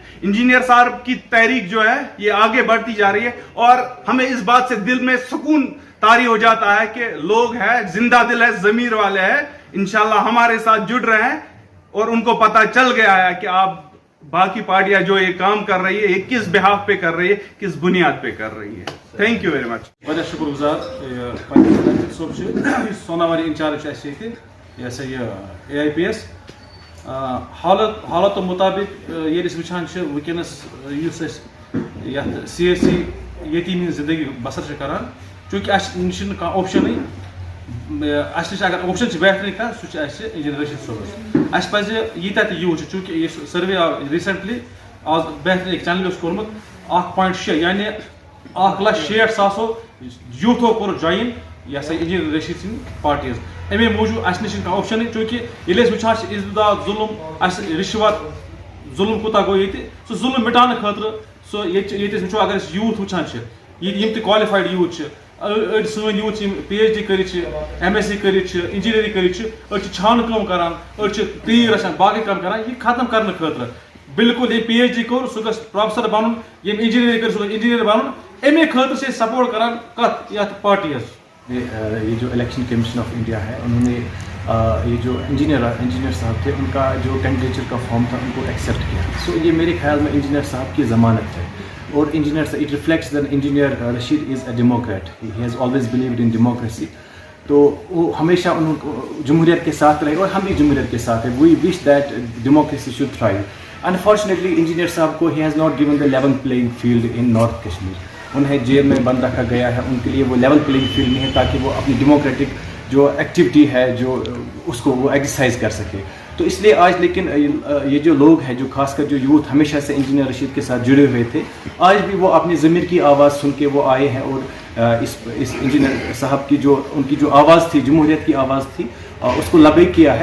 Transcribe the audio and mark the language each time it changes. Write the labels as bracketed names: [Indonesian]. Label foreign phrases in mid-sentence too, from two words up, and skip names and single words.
[Urdu] انجینئر صاحب کی تحریک جو ہے یہ آگے بڑھتی جا رہی ہے اور ہمیں اس بات سے دل میں سکون طاری ہو جاتا ہے کہ لوگ ہیں زندہ دل ہے ضمیر والے ہیں انشاءاللہ ہمارے ساتھ جڑ رہے ہیں اور ان کو پتا چل گیا ہے کہ آپ باقی پارٹیاں جو یہ کام کر رہی ہے یہ کس بیہاف پہ کر رہی ہے کس بنیاد پہ کر رہی ہے. [English] thank you very much. [Kashmiri] वारिया शुक्रगुजार सोनावारी इंचार्ज AIPS हालत मुताबिक ये वुचान वनस सियासी यतीमी जिंदगी बसर करान चूंकि नश ऑप्शन अगर ऑप्शन बेहतरीन कह सह इंजीनियर रशीद सोबस पज यीत यूज चूंकि सर्वे आव रिसेंटली आज बेहतरीन एक चैनल कोर्मुत 1.6 یعنی 1,60,000 یوتھو کور جوائن یہ سا انجینئر رشید سن پارٹیز امی موجود اس نش آپشن چونکہ یل وچان ازداد ظلم اس رشوت ظلم کوتا گو یہ سہ ظلم مٹانے خاطر سو یہ وچو اگر یوتھ وچان یم تہ کوالیفائڈ یوتھ اڑ سن یوتھ PhD کرت MSc کرت انجینئرنگ کرت اڑ چھان کام کران اڑ تیر رچان باقی کام کران یہ ختم کرنے خاطر بالکل یہ PhD کور سہ گژھِ پروفیسر بنن یم انجینئرنگ کر سہ گژھِ انجینئر بنن امی خاطر سے سپورٹ کران کت یتھ پارٹی [Urdu] یہ جو الیکشن کمیشن آف انڈیا ہے انہوں نے یہ جو انجینئر صاحب تھے ان کا جو کینڈیڈیچر کا فارم تھا ان کو ایکسیپٹ کیا. سو یہ میرے خیال میں انجینئر صاحب کی ضمانت ہے اور انجینئر [English] it reflects that Engineer Rashid is a democrat. he has always believed in democracy. [Urdu] تو وہ ہمیشہ جمہوریت کے ساتھ رہے اور ہم بھی جمہوریت کے ساتھ ہیں. [English] we wish that democracy should thrive. انفارچونیٹلی [Urdu] انجینئر صاحب کو [English] he has not given the level playing field in North Kashmir. [Urdu] انہیں جیل میں بند رکھا گیا ہے. ان کے لیے وہ لیول پلینگ فیلڈ نہیں ہے تاکہ وہ اپنی ڈیموکریٹک جو ایکٹیویٹی ہے جو اس کو وہ ایکسرسائز کر سکے. تو اس لیے آج لیکن یہ جو لوگ ہیں جو خاص کر جو یوتھ ہمیشہ سے انجینئر رشید کے ساتھ جڑے ہوئے تھے آج بھی وہ اپنی ضمیر کی آواز سن کے وہ آئے ہیں اور اس انجینئر صاحب کی جو ان کی جو آواز تھی جمہوریت کی آواز تھی اس کو لبیک کیا ہے.